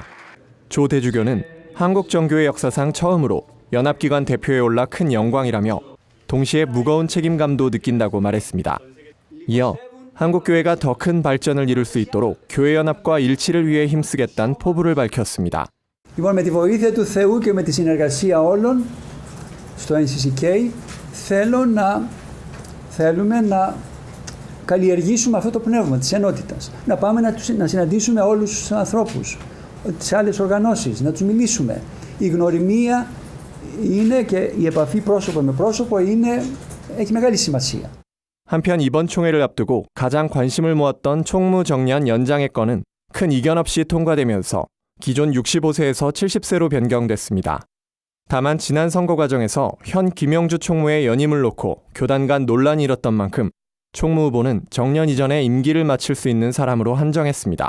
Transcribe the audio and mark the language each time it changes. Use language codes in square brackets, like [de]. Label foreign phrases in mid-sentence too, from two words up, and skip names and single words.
[ko] 조 대주교는 한국정교회 역사상 처음으로 연합기관 대표에 올라 큰 영광이라며 동시에 무거운 책임감도 느낀다고 말했습니다. 이어 한국교회가 더 큰 발전을 이룰 수 있도록 교회연합과 일치를 위해 힘쓰겠다는 포부를 밝혔습니다. [el] Λοιπόν, με τη βοήθεια του Θεού και με τη συνεργασία όλων στο NCCK θέλουμε να καλλιεργήσουμε αυτό το πνεύμα της ενότητας. Να πάμε να συναντήσουμε όλους τους ανθρώπους, τις άλλες οργανώσεις, να τους μιλήσουμε. Η γνωριμία είναι και η επαφή πρόσωπο με πρόσωπο έχει μεγάλη σημασία. [ko] 한편 이번 총회를 앞두고 가장 관심을 모았던 총무정년 연장의 건은 큰 이견 없이 통과되면서 기존 65세에서 70세로 변경됐습니다. 다만 지난 선거 과정에서 현 김영주 총무의 연임을 놓고 교단 간 논란이 일었던 만큼 총무 후보는 정년 이전에 임기를 마칠 수 있는 사람으로 한정했습니다.